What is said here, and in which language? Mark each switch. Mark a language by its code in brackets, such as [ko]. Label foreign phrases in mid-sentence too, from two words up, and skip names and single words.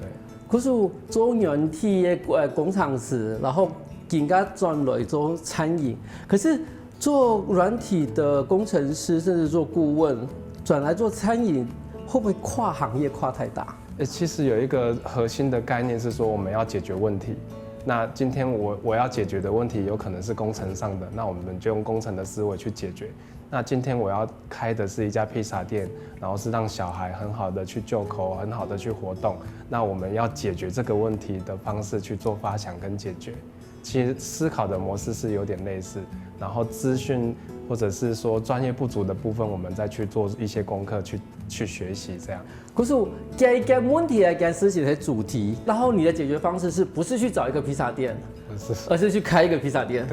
[zh] 可是做軟體嘅工程師，然後更加轉來做餐飲。可是做軟體的工程師，甚至做顧問，轉來做餐飲，會不會跨行業跨太大？其實有一個核心的概念是說，我們要解決問題。那今天我要解決的問題有可能是工程上的，那我們就用工程的思維去解決。那今天我要開的是一家披薩店，然後是讓小孩很好的去就口，很好的去活動。那我們要解決這個問題的方式去做發想跟解決。其實思考的模式是有點類似，然後資訊或者是說專業不足的部分，我們再去做一些功課去學習這樣。可是解決問題來講事情的主題，然後你的解決方式是不是去找一個披薩店，而是去開一個披薩店？